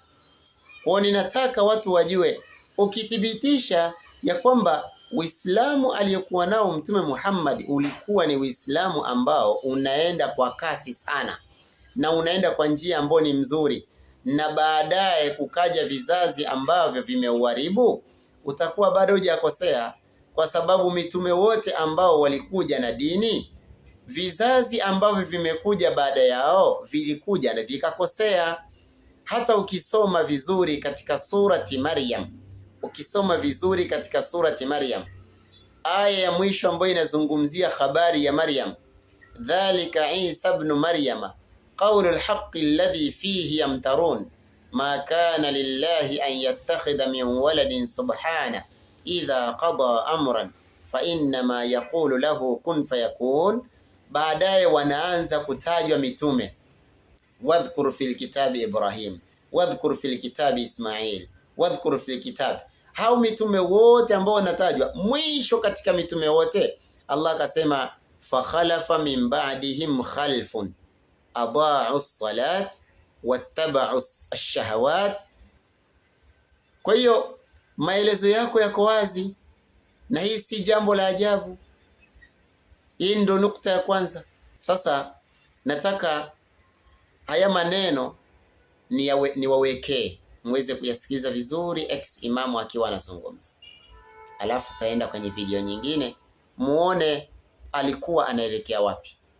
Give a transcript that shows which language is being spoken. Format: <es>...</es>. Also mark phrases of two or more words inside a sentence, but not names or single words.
<sw>Kwa ninataka watu wajue, ukithibitisha ya kwamba Uislamu aliyokuwa nao Mtume Muhammad ulikuwa ni Uislamu ambao unaenda kwa kasi sana na unaenda kwa njia ambayo ni mzuri, na baadaye kukaja vizazi ambavyo vimeuharibu, utakuwa bado hujakosea, kwa sababu mitume wote ambao walikuja na dini, vizazi ambavyo vimekuja baada yao vilikuja na vikakosea. Hata ukisoma vizuri katika surati Maryam, aya ya mwisho ambayo inazungumzia habari ya Maryam,</sw> <ar>ذلك عيسى ابن مريم قول الحق الذي فيه يمترون ما كان لله أن يتخذ من ولد سبحانه إذا قضى أمرا فإنما يقول له كن فيكون.</ar> <sw>Baadaye wanaanza kutajwa mitume,</sw> <ar>واذكر في الكتاب إبراهيم واذكر في الكتاب إسماعيل واذكر في الكتاب Ismail, wadhkur fil kitabi.</ar> <sw>Hao mitume wote ambao wanatajwa, mwisho katika mitume wote Allah akasema</sw> <ar>فخلف من بعدهم خلف أضاعوا الصلاة واتبعوا الشهوات.</ar> <sw>Kwa hiyo maelezo yako yako wazi, na hii si jambo la ajabu. Hii ndo nukta ya kwanza. Sasa nataka haya maneno niwawekee muweze kuyasikiza vizuri ex imamu akiwa anazungumza, alafu taenda kwenye video nyingine muone alikuwa anaelekea wapi.</sw>